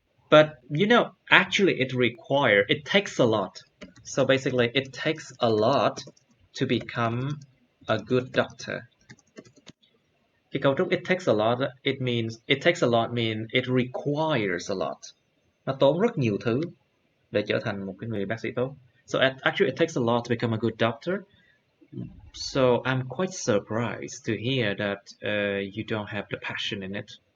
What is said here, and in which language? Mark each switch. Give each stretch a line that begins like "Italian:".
English: But actually, it takes a lot. So basically, it takes a lot to become a good doctor.
Vietnamese: Cái cấu trúc
English: it takes a lot, it takes a lot mean it requires a lot.
Vietnamese: Nó tốn rất nhiều thứ để trở thành một cái người bác sĩ tốt.
English: So actually it takes a lot to become a good doctor. So I'm quite surprised to hear that you don't have the passion in it.